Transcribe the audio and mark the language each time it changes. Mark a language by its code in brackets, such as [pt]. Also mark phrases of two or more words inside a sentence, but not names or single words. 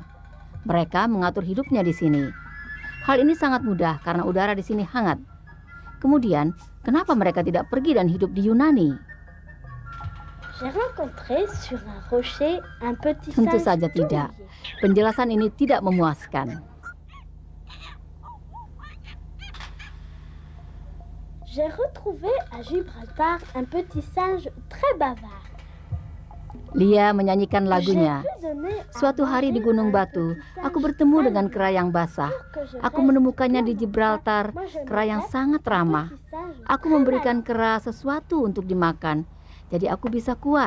[id] Mereka mengatur hidupnya di sini. Hal ini sangat mudah karena udara di sini hangat. Kemudian, kenapa mereka tidak pergi dan hidup di Yunani? Tentu saja tidak. Penjelasan ini tidak memuaskan. [fr] J'ai retrouvé à Gibraltar un petit singe très bavard. [id] Lia menyanyikan lagunya. Suatu hari di Gunung Batu, aku bertemu dengan kera yang basah. Aku menemukannya di Gibraltar, kera yang sangat ramah. Aku memberikan kera sesuatu untuk dimakan, jadi aku bisa kuat.